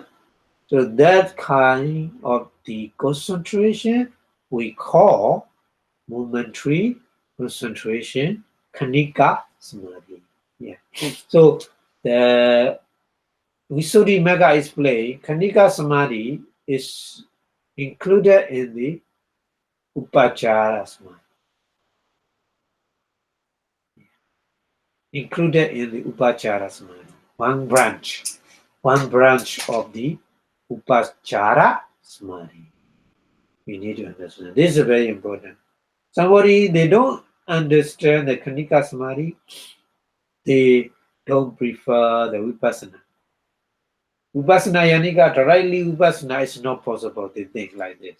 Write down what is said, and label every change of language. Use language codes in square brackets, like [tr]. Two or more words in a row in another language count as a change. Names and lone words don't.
[en] So that kind of the concentration we call momentary concentration, [pi] kanika samadhi. [en] Yeah. So the Visuddhimagga explained [pi] kanika samadhi [en] is included in the [pi] upachara samadhi. [en] Included in the [pi] upachara samadhi. [en] One branch of the [pi] upachara samadhi. [en] We need to understand. This is very important. Somebody, they don't understand the [pi] kanika samadhi, [en] they don't prefer the vipassana. [pi] Vipassana yanika, [en] directly vipassana is not possible to think like this.